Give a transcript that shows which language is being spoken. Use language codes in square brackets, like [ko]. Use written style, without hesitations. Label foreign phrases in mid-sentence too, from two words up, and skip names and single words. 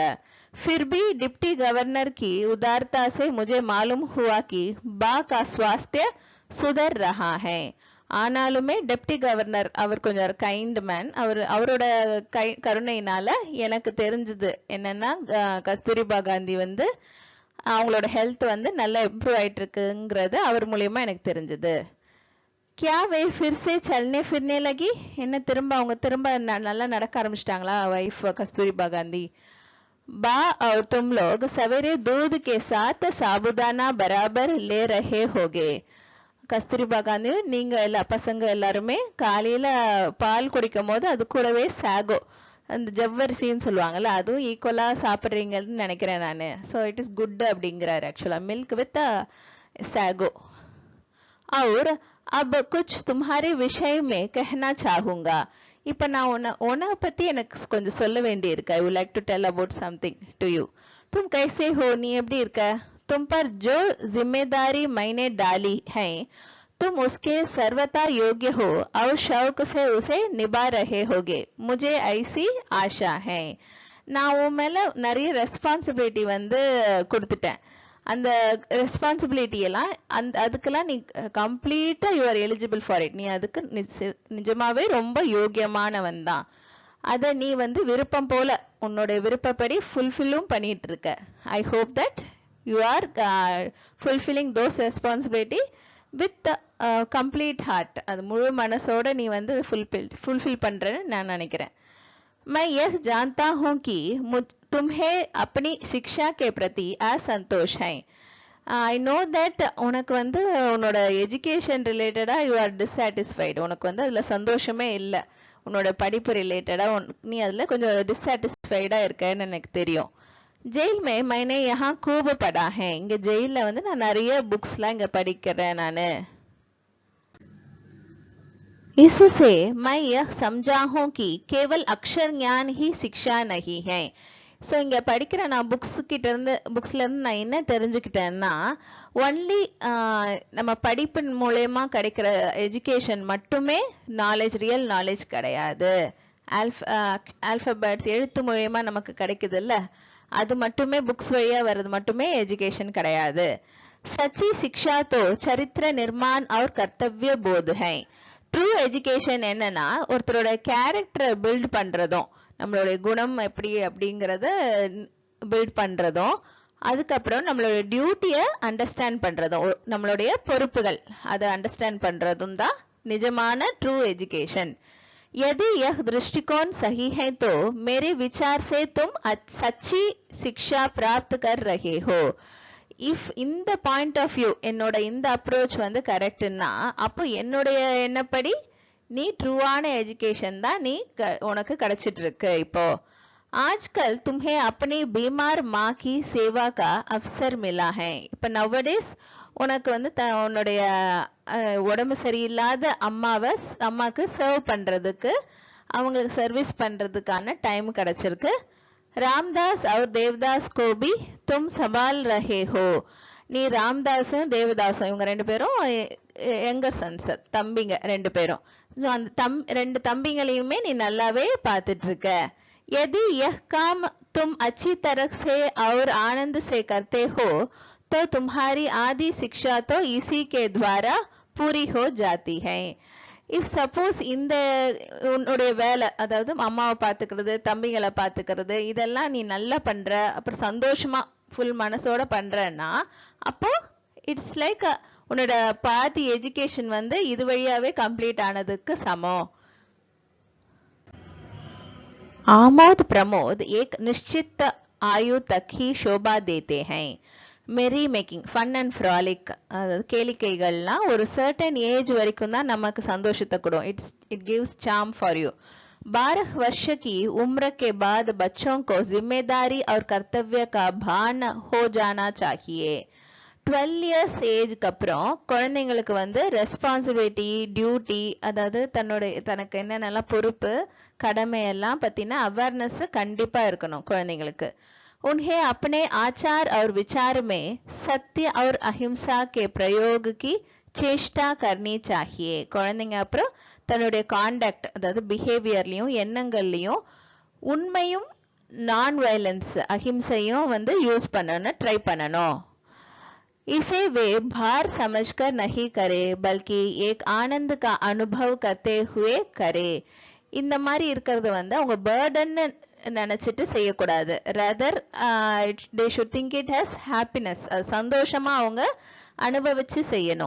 [hi] फिर भी डिप्टी गवर्नर की उदारता से मुझे मालूम हुआ कि बा का स्वास्थ्य सुधर रहा है. [ta] ஆனாலுமே டெப்டி கவர்னர் அவர் கொஞ்சம் கைண்ட் மேன், அவரோட கருணையினால எனக்கு தெரிஞ்சது என்னன்னா கஸ்தூரிபா காந்தி வந்து அவங்களோட ஹெல்த் வந்து நல்லா இம்ப்ரூவ் ஆயிட்டு இருக்குங்கிறது அவர் மூலியமா எனக்கு தெரிஞ்சது. [hi] क्या वे फिर से चलने फिरने लगी? [ta] என்ன அவங்க திரும்ப நல்லா நடக்க ஆரம்பிச்சிட்டாங்களா வைஃப் கஸ்தூரிபா காந்தி? [hi] बा और तुम लोग सवेरे दूध के साथ साबुदाना बराबर ले रहे होगे. [ta] கஸ்தூரிபா காந்தி நீங்க எல்லா பசங்க எல்லாருமே காலையில பால் குடிக்கும் போது அது கூடவே சாகோ அந்த ஜவ்வரிசின்னு சொல்லுவாங்கல்ல அதுவும் ஈக்குவலா சாப்பிடுறீங்கன்னு நினைக்கிறேன் நானு. [en] So it is good அப்படிங்கிறாரு ஆக்சுவலா, milk with sago. [hi] और अब कुछ तुम्हारे विषय में कहना चाहूंगा. [ta] இப்ப நான் உன்னை பத்தி எனக்கு கொஞ்சம் சொல்ல வேண்டி இருக்கு. [en] I would like to tell about something to you. [hi] तुम कैसे हो? [ta] நீ எப்படி இருக்க? [hi] तुम पर जो जिम्मेदारी मैंने डाली है तुम उसके सर्वथा योग्य हो और शौक से उसे निभा रहे होगे. मुझे ऐसी आशा है. [ta] நான் உன் மேல நிறைய ரெஸ்பான்சிபிலிட்டி வந்து கொடுத்துட்டேன். அந்த ரெஸ்பான்சிபிலிட்டி எல்லாம் அதுக்கெல்லாம் நீ கம்ப்ளீட்டா [en] you are eligible for it. [ta] நீ அதுக்கு நிஜமாவே ரொம்ப யோகியமானவன் தான். அதை நீ வந்து விருப்பம் போல உன்னோட விருப்பப்படி ஃபுல்ஃபில்லும் பண்ணிட்டு இருக்க. [en] I hope that you are fulfilling those responsibility with complete heart. [ta] அது முழு மனசோட நீ வந்து ஃபுல்ஃபில் பண்றேன்னு நான் நினைக்கிறேன். [hi] मैं यह जानता हूं कि तुम्हें अपनी शिक्षा के प्रति असंतोष है. [en] I know that [ta] உனக்கு வந்து உன்னோட எஜுகேஷன் ரிலேட்டடா [en] you are dissatisfied. [ta] உனக்கு வந்து அதுல சந்தோஷமே இல்லை. உன்னோட படிப்பு ரிலேட்டடா நீ அதுல கொஞ்சம் டிஸாட்டிஸ்ஃபைடா இருக்கன்னு எனக்கு தெரியும். [hi] जेल में मैंने यहाँ खूब पढ़ा है. [ta] இங்க ஜெயில வந்து நான் நிறைய புக்ஸ்லாம் இங்க படிக்கிறேன் நானு. [hi] इससे मैं यह समझा हूं कि केवल अक्षर ज्ञान ही शिक्षा नहीं है. [ta] ஸோ இங்க படிக்கிற நான் புக்ஸ்ல இருந்து நான் என்ன தெரிஞ்சுக்கிட்டேன்னா ஒன்லி நம்ம படிப்பின் மூலயமா கிடைக்கிற எஜுகேஷன் மட்டுமே நாலேஜ், [en] real knowledge [ta] கிடையாது. ஆல்பபெட்ஸ் எழுத்து மூலயமா நமக்கு கிடைக்குது இல்ல, அது மட்டுமே புக்ஸ் வழியா வர்றது மட்டுமே எஜுகேஷன் கிடையாது. [hi] सच्ची शिक्षा तो चरित्र निर्माण और कर्तव्य बोध है. [en] true education [ta] என்னன்னா ஒருத்தரோட கேரக்டரை பில்ட் பண்றதும், நம்மளுடைய குணம் எப்படி அப்படிங்கறத பில்ட் பண்றதும், அதுக்கப்புறம் நம்மளோட டியூட்டியை அண்டர்ஸ்டாண்ட் பண்றதும், நம்மளுடைய பொறுப்புகள் அதை அண்டர்ஸ்டாண்ட் பண்றதும் தான் நிஜமான [en] true education. [hi] यदि यह दृष्टिकोण सही है तो मेरे विचार से तुम सच्ची शिक्षा प्राप्त कर रहे हो. [ta] இஃப் இந்த [en] point of view [ta] என்னோட இந்த அப்ரோச் வந்து கரெக்ட்னா அப்போ என்னுடைய என்னப்படி நீ ட்ரூவான எஜுகேஷன் தான் உனக்கு கிடைச்சிட்டு இருக்கு. [hi] இப்போ आजकल तुम्हें अपनी बीमार माँ की सेवा का अवसर मिला है. [ta] இப்ப நவடேஸ் உனக்கு வந்து உன்னுடைய உடம்பு சரியில்லாத அம்மாக்கு சர்வ் பண்றதுக்கு, அவங்களுக்கு சர்வீஸ் பண்றதுக்கான டைம் கிடைச்சிருக்கு. [hi] रामदास और देवदास को भी तुम संभाल रहे हो. [ta] நீ ராம்தாஸும் தேவதாசும் இவங்க ரெண்டு பேரும் [en] younger sons, [ta] தம்பிங்க ரெண்டு பேரும். அந்த ரெண்டு தம்பிங்களையுமே நீ நல்லாவே பார்த்துட்டு இருக்க. [hi] यदि यह काम तुम अच्छी तरह से और आनंद से करते हो तो तुम्हारी आदि शिक्षा तो इसी के द्वारा पूरी हो जाती है. [en] if suppose [ta] இந்த உன்னுடைய வேலை, அதாவது அம்மாவை பார்த்துக்கிறது, தம்பிங்களை பார்த்துக்கிறது, இதெல்லாம் நீ நல்லா பண்ற, அப்புறம் சந்தோஷமா ஃபுல் மனசோட பண்றன்னா அப்போ [en] it's like [ta] உன்னோட பாதி எஜுகேஷன் வந்து இது வழியாவே கம்ப்ளீட் ஆனதுக்கு சமம். [hi] आमोद प्रमोद एक निश्चित आयु तक ही शोभा देते हैं. [en] merry making, fun and frolic, [ta] அதாவது கேளிக்கைகள்லாம் ஒரு [en] certain age [ta] வரைக்கும் தான் நமக்கு சந்தோஷத்தை கொடுக்கும். [en] It gives charm for you. [hi] 12 वर्ष की उम्र के बाद बच्चों को जिम्मेदारी और कर्तव्य का भान हो जाना चाहिए. [ta] 12 years ஏஜ்க்கு அப்புறம் குழந்தைங்களுக்கு வந்து ரெஸ்பான்சிபிலிட்டி, டியூட்டி, அதாவது தனக்கு என்னென்னலாம் பொறுப்பு, கடமை எல்லாம் பத்தின அவேர்னஸ் கண்டிப்பா இருக்கணும் குழந்தைங்களுக்கு. [hi] उन्हें अपने आचार और विचार में सत्य और अहिंसा के प्रयोग की चेष्टा करनी चाहिए. [ta] குழந்தைங்க அப்புறம் தன்னுடைய காண்டக்ட் அதாவது பிஹேவியர்லயும் எண்ணங்கள்லயும் உண்மையும் [en] non violence [ta] அஹிம்சையும் வந்து யூஸ் பண்ணணும்னு ட்ரை பண்ணணும். [hi] इसे वे भार समझकर नहीं करे बल्कि एक आनंद का अनुभव करते हुए करे. [ta] இந்த மாதிரி இருக்கிறது வந்து அவங்க பர்டன் நினைச்சிட்டு செய்யக்கூடாது. [en] Rather they should think it has happiness, [ta] அது சந்தோஷமா அவங்க அனுபவிச்சு செய்யணும்.